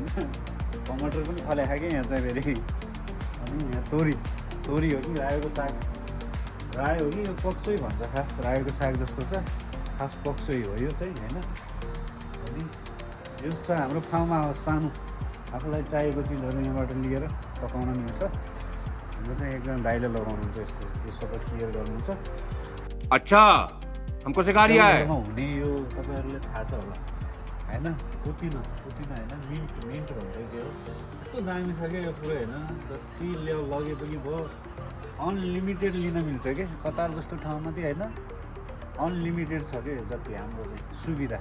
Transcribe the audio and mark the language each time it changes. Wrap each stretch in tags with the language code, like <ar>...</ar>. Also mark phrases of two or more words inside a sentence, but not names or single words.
<ne>टमाटर पनि फलेको कि यहाँ चाहिँ फेरि। अनि यहाँ तोरी हो कि रायोको साग, रायो हो कि यो पक्सै भन्छ, खास रायोको साग जस्तो छ, खास पक्सै हो यो चाहिँ होइन। अनि यो छ हाम्रो फार्म हाउस सानो, आफूलाई चाहिएको चिजहरू यहाँबाट लिएर पकाउन मिल्छ। हाम्रो चाहिँ एकदम दाइले लगाउनुहुन्छ यस्तो, यो सबै क्लियर गर्नुहुन्छ।</ne> <hi>अच्छा हमको सिखा रिया है।</hi> <ne>हुने यो तपाईँहरूले थाहा छ होला होइन, पुदिना होइन, मिन्ट भन्छ त्यो। कस्तो दामी छ क्या यो पुरै होइन, जति लगे पनि भयो अनलिमिटेड लिन मिल्छ कि कतार जस्तो ठाउँमा चाहिँ होइन, अनलिमिटेड छ कि जति हाम्रो चाहिँ सुविधा।</ne>